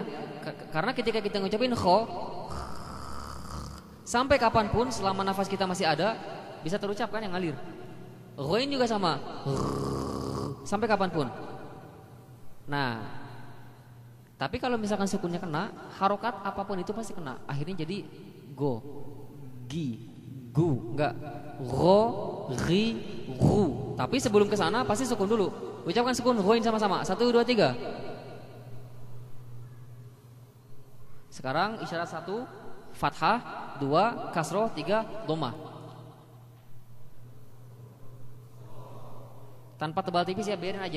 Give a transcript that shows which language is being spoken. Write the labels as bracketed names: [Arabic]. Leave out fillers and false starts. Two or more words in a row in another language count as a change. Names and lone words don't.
[Indonesian] Karena ketika kita ngucapin kho, sampai kapanpun selama nafas kita masih ada, bisa terucapkan yang ngalir. Ghain juga sama, sampai kapanpun. Nah, tapi kalau misalkan sukunnya kena, harokat apapun itu pasti kena. Akhirnya jadi go, gi, gu, enggak go, ri, gu. Tapi sebelum ke sana pasti sukun dulu. Ucapkan sukun ghain sama-sama. 1 2 3. Sekarang isyarat 1 fathah, 2 kasroh, 3 dhammah. Tanpa tebal tipis ya, biarin aja.